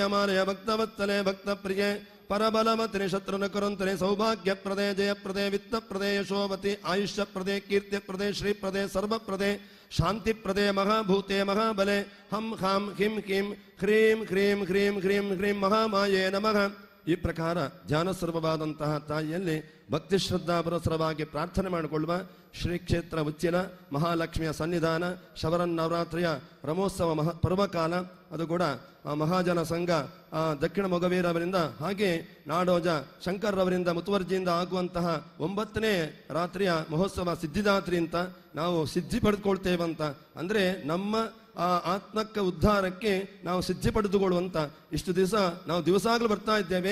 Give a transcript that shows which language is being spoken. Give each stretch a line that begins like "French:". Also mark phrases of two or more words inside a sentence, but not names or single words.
Sanskrit: मारय भक्तवत्सले भक्तप्रिये परबलमतिनि शत्रुनकुरन्तनि सौभाग्यप्रदे जयप्रदे वित्तप्रदे यशोवति आयुष्यप्रदे कीर्तिप्रदे श्रीप्रदे सर्वप्रदे शान्तिप्रदे महाभूते महाबले हं हां हिं हिं ह्रीं ह्रीं ह्रीं ह्रीं ह्रीं महामाये नमः
Kannada: ಈ ಪ್ರಕಾರ ಧ್ಯಾನ ಸ್ವರೂಪವಾದಂತಹ ತಾಯಿಯಲ್ಲಿ ಭಕ್ತಿ ಶ್ರದ್ಧಾ ಪುರಸ್ಸರವಾಗಿ ಪ್ರಾರ್ಥನೆ ಮಾಡಿಕೊಳ್ಳುವ ಶ್ರೀ ಕ್ಷೇತ್ರ ಉಚ್ಚಿಲ ಮಹಾಲಕ್ಷ್ಮಿಯ ಸನ್ನಿಧಾನ ಶಬರನ್ನವರಾತ್ರಿಯ ಬ್ರಹ್ಮೋತ್ಸವ ಪರ್ವಕಾಲ ಅದು ಕೂಡ ಮಹಾಜನ ಸಂಘ ದಕ್ಷಿಣ ಮೊಗವೀರವರಿಂದ ಹಾಗೆ ನಾಡೋಜ ಶಂಕರ್ರವರಿಂದ ಮುತುವರ್ಜಿಯಿಂದ ಆಗುವಂತಹ 9ನೇ ರಾತ್ರಿಯ ಮಹೋತ್ಸವ ಸಿದ್ಧಿದಾತ್ರಿ ಅಂತ ನಾವು ಸಿದ್ಧಿ ಪಡೆದುಕೊಳ್ತೇವಂತ ಅಂದ್ರೆ ನಮ್ಮ ಆ ಆತ್ಮಕ್ಕೆ ಉದ್ಧಾರಕ್ಕೆ ನಾವು ಸಿದ್ಧಿ ಪಡೆದುಕೊಳ್ಳುವಂತ ಇಷ್ಟು ದಿವಸ ನಾವು ದಿವಸಾಗಲೂ ಬರ್ತಾ ಇದ್ದೇವೆ.